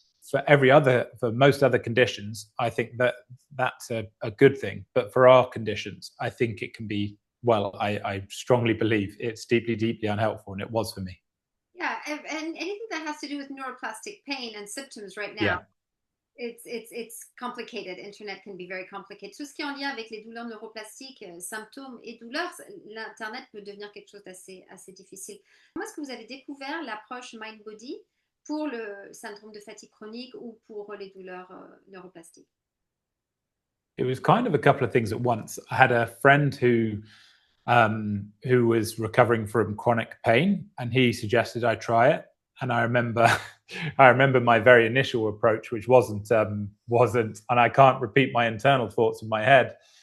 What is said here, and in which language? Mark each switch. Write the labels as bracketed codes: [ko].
[en] For most other conditions, I think that's a good thing. But for our conditions, I think it can be, I strongly believe it's deeply unhelpful, and it was for me. Yeah, and anything that has to do with neuroplastic pain and symptoms right now, it's complicated. Internet can be very complicated. [fr] Tout ce qui est en lien avec les douleurs neuroplastiques, symptômes et douleurs, l'Internet peut devenir quelque chose d'assez difficile. Comment est-ce que vous avez découvert l'approche mind-body pour le syndrome de fatigue chronique ou pour les douleurs neuroplastiques? [en] It was kind of a couple of things at once. I had a friend who was recovering from chronic pain, and he suggested I try it. And I remember my very initial approach, which wasn't, and I can't repeat my internal thoughts in my head.